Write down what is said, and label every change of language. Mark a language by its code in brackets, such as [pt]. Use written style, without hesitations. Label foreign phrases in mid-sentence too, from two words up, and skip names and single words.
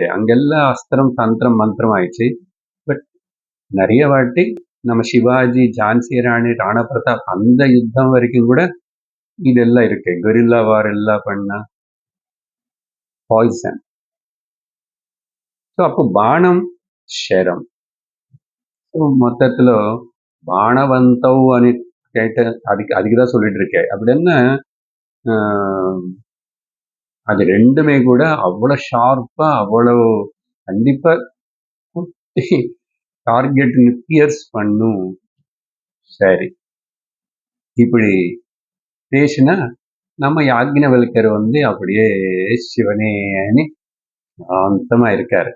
[ta] அங்கெல்லாம் அஸ்திரம் தந்திரம் மந்திரம் ஆயிடுச்சு. பட் நிறைய வாட்டி நம்ம சிவாஜி, ஜான்சி ராணி, ராணா பிரதாப் அந்த யுத்தம் வரைக்கும் கூட இதெல்லாம் இருக்கு. [en] guerrilla war [ta] எல்லாம் பண்ணா பாய்சன். ஸோ அப்போ [te] బాణం శరం. [ta] மொத்தத்துல [te] బాణవంతవు అని [ta] கேட்ட அதுக்குதான் சொல்லிட்டு இருக்கேன். அப்படின்னா அது ரெண்டுமே கூட அவ்வளவு ஷார்ப்பா, அவ்வளவு கண்டிப்பா [en] target pierce [ta] பண்ணும். சரி, இப்படி பேசினா நம்ம யாக்ஞவல்கர் அப்படியே சிவனேன்னு சாந்தமா இருக்காரு.